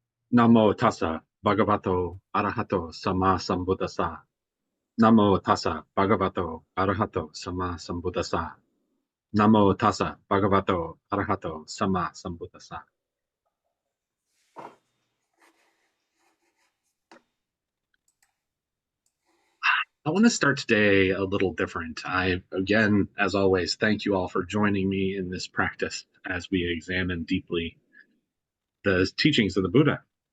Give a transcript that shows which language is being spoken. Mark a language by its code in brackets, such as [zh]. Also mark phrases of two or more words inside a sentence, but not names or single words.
[pi] Namo tassa bhagavato arahato sama sambuddhassa. Namo tassa bhagavato arahato sama sambuddhassa. Namo tassa bhagavato arahato sama sambuddhassa. [en] I want to start today a little different. Again, as always, thank you all for joining me in this practice as we examine deeply the teachings of the Buddha.